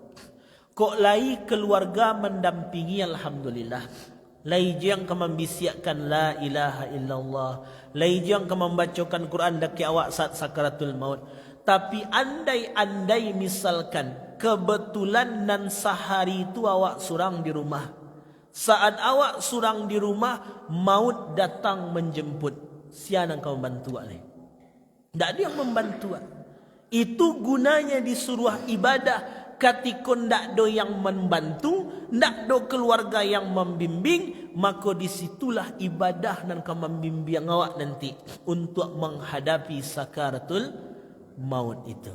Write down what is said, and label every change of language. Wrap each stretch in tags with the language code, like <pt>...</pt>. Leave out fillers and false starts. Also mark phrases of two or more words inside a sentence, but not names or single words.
<id>Kok lai keluarga mendampingi, alhamdulillah. Lai yang membisikkan</id> <ar>لا إله إلا الله.</ar> <id>Lai yang membacakan Quran daki awak saat sakaratul maut.</id> <min>Tapi andai-andai misalkan kebetulan nan sehari itu awak surang di rumah. Saat awak surang di rumah, maut datang menjemput.</min> <id>Siapa yang kau membantu awak? Tak ada yang membantu. Itu gunanya disuruh ibadah. Ketika ndak do yang membantu, ndak do keluarga yang membimbing, maka disitulah ibadah dan membimbing awak nanti untuk menghadapi sakaratul maut itu.</id>